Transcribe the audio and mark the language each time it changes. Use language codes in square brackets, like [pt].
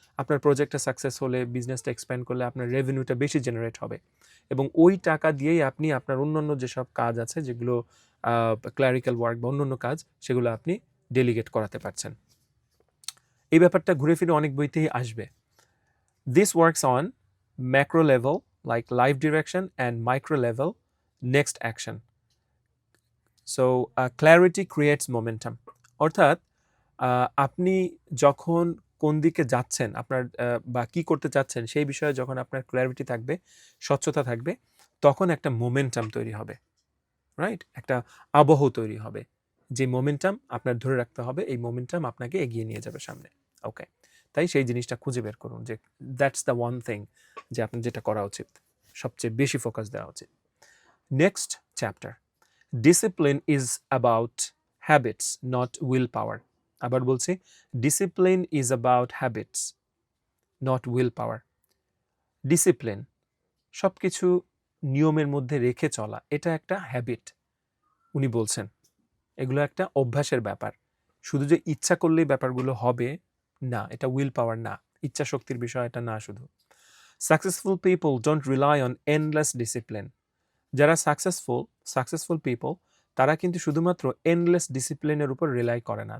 [bn] আপনার প্রজেক্টটা সাকসেস হলে, বিজনেসটা এক্সপ্যান্ড করলে আপনার রেভিনিউটা বেশি জেনারেট হবে, এবং ওই টাকা দিয়েই আপনি আপনার অন্যান্য যেসব কাজ আছে, যেগুলো ক্লারিক্যাল ওয়ার্ক বা অন্যান্য কাজ, সেগুলো আপনি ডেলিগেট করাতে পারছেন। এই ব্যাপারটা ঘুরে ফিরে অনেক বইতেই আসবে। [en] This works on macro level like life direction and micro level next action. So clarity creates momentum. [bn] অর্থাৎ আপনি যখন কোন দিকে যাচ্ছেন, আপনার বা কি করতে চাচ্ছেন সেই বিষয়ে যখন আপনার ক্ল্যারিটি থাকবে, স্বচ্ছতা থাকবে, তখন একটা মোমেন্টাম তৈরি হবে, রাইট? একটা আবহ তৈরি হবে, যে মোমেন্টাম আপনার ধরে রাখতে হবে, এই মোমেন্টাম আপনাকে এগিয়ে নিয়ে যাবে সামনে। ওকে, তাই সেই জিনিসটা খুঁজে বের করুন যে [en] that's the one thing, [bn] যে আপনার যেটা করা উচিত, সবচেয়ে বেশি ফোকাস দেওয়া উচিত। [en] Next chapter. Discipline is about habits, not willpower. [bn] আবার বলছি, [en] discipline is about habits, not willpower. [bn] Discipline, সব কিছু নিয়মের মধ্যে রেখে চলা, এটা একটা হ্যাবিট উনি বলছেন। এগুলো একটা অভ্যাসের ব্যাপার। শুধু যে ইচ্ছা করলেই ব্যাপারগুলো হবে না, এটা উইল পাওয়ার না, ইচ্ছা শক্তির বিষয় এটা না শুধু। [en] Successful people don't rely on endless discipline. [bn] যারা সাকসেসফুল পিপল তারা কিন্তু শুধুমাত্র এন্ডলেস ডিসিপ্লিনের উপর রিলাই করে না।